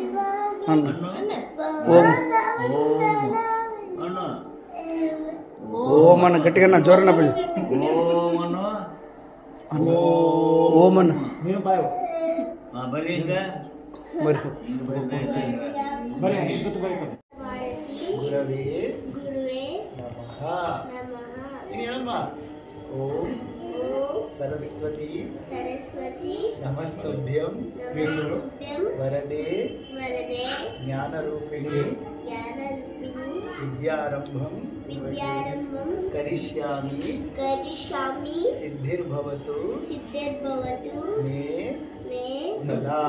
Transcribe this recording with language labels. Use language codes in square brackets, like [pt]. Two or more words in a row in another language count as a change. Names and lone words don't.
[kn] ಓಂ ಅನ್ನ ಗಟ್ಟಿಗನ್ನ ಜೋರನ್ನ ಬಳ್ಳಿ ಓಂ ಅನ್ನ ನೀನು ಬಾಯ್ ಬರ್ರಿ ಈಗ ಬರ್ರಿ [sa] ಗುರವೇ ನಮಃ. ಓಂ सरस्वती नमस्तुभ्यं वरदे ज्ञानरूपिणी विद्यारंभं करिष्यामि सिद्धिर्भवतु मे सदा।